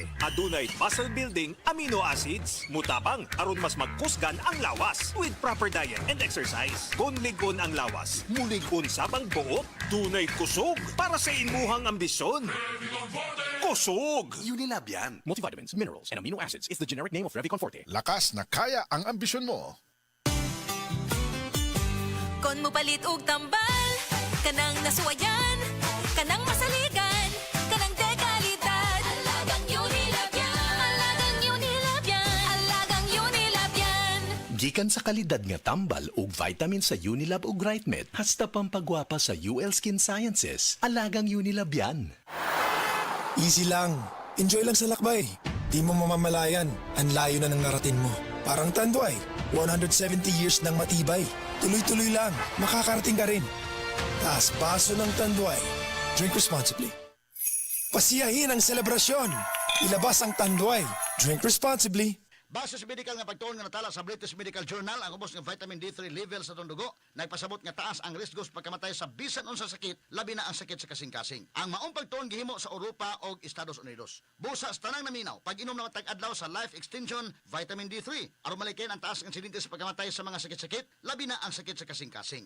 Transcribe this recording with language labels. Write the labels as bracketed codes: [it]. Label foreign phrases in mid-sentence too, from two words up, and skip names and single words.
[ceb] Adunay muscle building amino acids. Mutabang aron mas magkusgan ang lawas [en] with proper diet and exercise. [ceb] Kung ligon ang lawas, muligon sabang buot, dunay kusog para sa imuhang ambisyon. Kusog! Unilab yan. [en] Multivitamins, minerals, and amino acids is the generic name of Revicon Forte. [tl] Lakas na kaya ang ambisyon mo. [ceb] Kon mo palit og tambal, kanang nasuwayan, kanang masaligan, kanang dekalidad. [tl] Alagang Unilab yan, alagang Unilab yan, alagang Unilab yan. [ceb] Gikan sa kalidad nga tambal ug vitamin sa Unilab ug Rightmed, hasta pampagwapa sa UL Skin Sciences, [tl] alagang Unilab yan. Easy lang. Enjoy lang sa lakbay. Di mo mamamalayan. Ang layo na ng narating mo. Parang Tanduay. 170 years nang matibay. Tuloy-tuloy lang. Makakarating ka rin. Taas baso ng Tanduay. [en] Drink responsibly. [tl] Pasiyahin ang selebrasyon. Ilabas ang Tanduay. [en] Drink responsibly. [ceb] Base sa medical nga pagtuon nga natala sa British Medical Journal, ang ubos nga [en] vitamin D3 level [ceb] sa itong dugo, nagpasabot nga taas ang risko sa pagkamatay sa bisan unsa sakit, labi na ang sakit sa kasing-kasing. Ang maong pagtuon gihimo sa Europa o Estados Unidos. Busa sa tanang naminaw, pag-inom na tag-adlaw sa Life Extension Vitamin D3, aron malikin ang taas ng insidente sa pagkamatay sa mga sakit-sakit, labi na ang sakit sa kasing-kasing.